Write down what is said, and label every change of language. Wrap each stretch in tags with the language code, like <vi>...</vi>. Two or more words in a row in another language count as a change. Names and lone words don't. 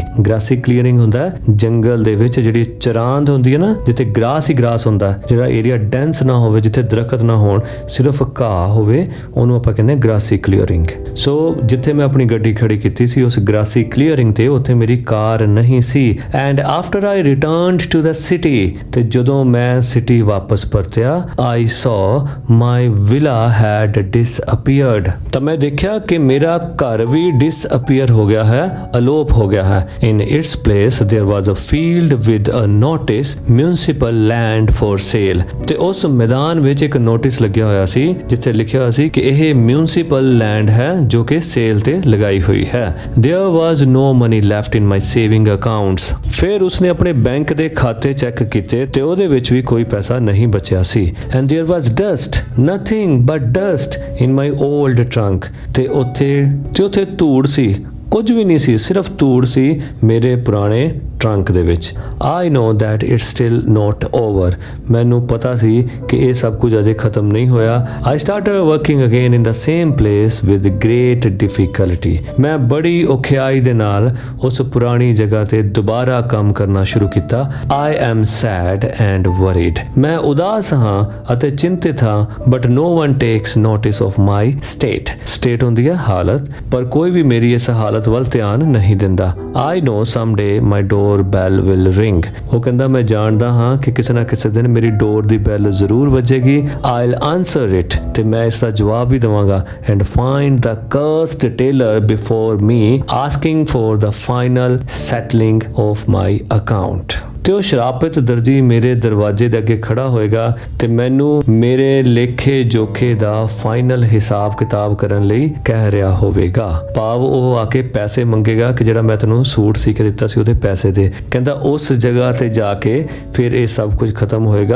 <en>grassy clearing</en> <pa>ਹੁੰਦਾ ਹੈ ਜੰਗਲ ਦੇ ਵਿੱਚ ਜਿਹੜੀ ਚਰਾਂਦ ਹੁੰਦੀ ਹੈ ਨਾ, ਜਿੱਥੇ ਗ੍ਰਾਸ ਹੀ ਗ੍ਰਾਸ ਹੁੰਦਾ, ਜਿਹੜਾ</pa> <en>area dense</en> <pa>ਨਾ ਹੋਵੇ, ਜਿੱਥੇ ਦਰਖਤ ਨਾ ਹੋਣ, ਸਿਰਫ ਘਾਹ ਹੋਵੇ, ਉਹਨੂੰ ਆਪਾਂ ਕਹਿੰਦੇ</pa> <en>grassy clearing।</en> <pa>ਸੋ ਜਿੱਥੇ ਮੈਂ ਆਪਣੀ ਗੱਡੀ ਖੜੀ ਕੀਤੀ ਸੀ ਉਸ</pa> <en>grassy clearing</en> <pa>ਤੇ, ਉੱਥੇ ਮੇਰੀ ਕਾਰ ਨਹੀਂ ਸੀ।</pa> <en>And after I returned to the city,</en> <pa>ਤੇ ਜਦੋਂ ਮੈਂ ਸਿਟੀ ਵਾਪਸ ਪਰਤਿਆ,</pa> <en>I saw my villa had disappeared,</en> <pa>ਤਾਂ ਮੈਂ ਦੇਖਿਆ ਕਿ ਮੇਰਾ ਘਰ ਵੀ disappear ਹੋ ਗਿਆ ਹੈ, ਅਲੋਪ ਹੋ ਗਿਆ ਹੈ।</pa> <en>In its place there was a field with a notice, municipal land for sale,</en> <pa>ਤੇ ਉਸ ਮੈਦਾਨ ਵਿੱਚ ਇੱਕ ਨੋਟਿਸ ਲੱਗਿਆ ਹੋਇਆ ਸੀ ਜਿੱਥੇ ਲਿਖਿਆ ਹੋਇਆ ਸੀ ਕਿ ਇਹ</pa> <en>municipal land</en> <pa>ਹੈ ਜੋ ਕਿ ਸੇਲ ਤੇ ਲਗਾਈ ਹੋਈ ਹੈ।</pa> <en>There was no money left in my saving accounts।</en> <pa>ਫਿਰ ਉਸਨੇ ਆਪਣੇ ਬੈਂਕ ਦੇ ਖਾਤੇ ਚੈੱਕ ਕੀਤੇ ਤੇ ਉਹਦੇ ਵਿੱਚ ਵੀ ਕੋਈ ਪੈਸਾ ਨਹੀਂ ਬਚਿਆ ਸੀ।</pa> <en>And there was dust, nothing but dust in my old trunk।</en> <pa>ਤੇ ਉੱਥੇ ਧੂੜ ਸੀ, ਕੁਝ ਵੀ ਨਹੀਂ ਸੀ, ਸਿਰਫ ਧੂੜ ਸੀ ਮੇਰੇ ਪੁਰਾਣੇ ਟਰੰਕ ਦੇ ਵਿੱਚ।</pa> <en>I know that it's still not over।</en> <pa>ਮੈਨੂੰ ਪਤਾ ਸੀ ਕਿ ਇਹ ਸਭ ਕੁਝ ਅਜੇ ਖਤਮ ਨਹੀਂ ਹੋਇਆ।</pa> <en>I started working again in the same place with great difficulty।</en> <pa>ਮੈਂ ਬੜੀ ਔਖਿਆਈ ਦੇ ਨਾਲ ਉਸ ਪੁਰਾਣੀ ਜਗ੍ਹਾ ਤੇ ਦੁਬਾਰਾ ਕੰਮ ਕਰਨਾ ਸ਼ੁਰੂ ਕੀਤਾ।</pa> <en>I am sad and worried।</en> <pa>ਮੈਂ ਉਦਾਸ ਹਾਂ ਅਤੇ ਚਿੰਤਿਤ ਹਾਂ,</pa> <en>but no one takes notice of my state।</en> <pa>state ਹੁੰਦੀ ਹੈ ਹਾਲਤ, ਪਰ ਕੋਈ ਵੀ ਮੇਰੀ ਇਸ ਹਾਲਤ ਵੱਲ ਧਿਆਨ ਨਹੀਂ ਦਿੰਦਾ।</pa> <en>I know someday my doorbell will ring।</en> <pa>ਉਹ ਕਹਿੰਦਾ ਮੈਂ ਜਾਣਦਾ ਹਾਂ ਕਿ ਕਿਸੇ ਨਾ ਕਿਸੇ ਦਿਨ ਮੇਰੀ ਡੋਰ ਦੀ ਬੈਲ ਜ਼ਰੂਰ ਵੱਜੇਗੀ।</pa> <en>I'll answer it।</en> <pa>ਤੇ ਮੈਂ ਇਸ ਦਾ ਜਵਾਬ ਵੀ ਦਵਾਂਗਾ।</pa> <en>And find the cursed tailor before me asking for the final settling of my account।</en> <pa>ਤੇ ਉਹ ਸ਼ਰਾਪਿਤ ਦਰਜੀ ਮੇਰੇ ਦਰਵਾਜ਼ੇ ਦੇ ਅੱਗੇ ਖੜਾ ਹੋਏਗਾ ਤੇ ਮੈਨੂੰ ਮੇਰੇ ਲੇਖੇ ਜੋਖੇ ਦਾ ਫਾਈਨਲ ਹਿਸਾਬ ਕਿਤਾਬ ਕਰਨ ਲਈ ਕਹਿ ਰਿਹਾ ਹੋਵੇਗਾ। ਭਾਵ ਉਹ ਆ ਕੇ ਪੈਸੇ ਮੰਗੇਗਾ ਕਿ ਜਿਹੜਾ ਮੈਂ ਤੈਨੂੰ ਸੂਟ ਸੀ ਕੇ ਦਿੱਤਾ ਸੀ ਉਹਦੇ ਪੈਸੇ ਦੇ। ਕਹਿੰਦਾ ਉਸ ਜਗ੍ਹਾ ਤੇ ਜਾ ਕੇ ਫਿਰ ਇਹ ਸਭ ਕੁਝ ਖਤਮ ਹੋਏਗਾ।</pa>